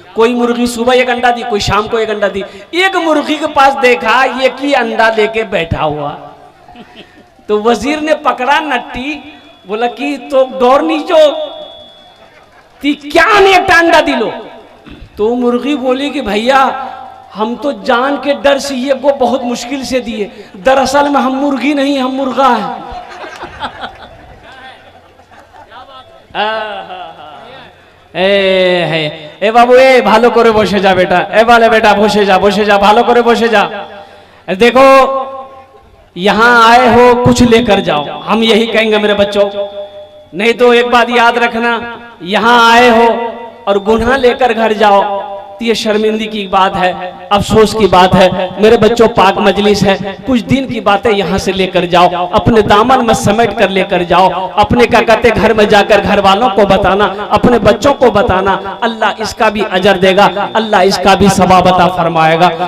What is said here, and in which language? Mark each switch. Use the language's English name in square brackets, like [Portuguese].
[Hindi] कोई मुर्गी सुबह 1 अंडा दी, कोई शाम को 1 अंडा दी। एक मुर्गी के पास देखा ये की अंडा लेके बैठा हुआ, तो वजीर ने पकड़ा नट्टी, बोला कि तो डोर नीचो ती क्या ने एक अंडा दिलो। तो मुर्गी बोली कि भैया हम तो जान के डर से ये को बहुत मुश्किल से दिए, दरअसल में हम मुर्गी नहीं, हम मुर्गा है। [Bangla] এ বাবু, এ ভালো করে বসে যা বেটা, এ বলে বেটা বসে যা, বসে যা, ভালো করে বসে जा। [Hindi] देखो यहाँ आए हो कुछ लेकर जाओ, हम यही कहेंगे मेरे बच्चों। नहीं तो एक बात याद रखना, यहाँ आए हो और गुनाह लेकर घर जाओ तो ये शर्मिंदगी की बात है, अफसोस की बात है। मेरे बच्चों, पाक मजलिस है, कुछ दिन की बातें यहाँ से लेकर जाओ, अपने दामन में समेट कर लेकर जाओ, अपने क्या कहते घर में जाकर घर वालों को बताना, अपने बच्चों को बताना, अल्लाह इसका भी अजर देगा, अल्लाह इसका भी सवाब अता फरमाएगा।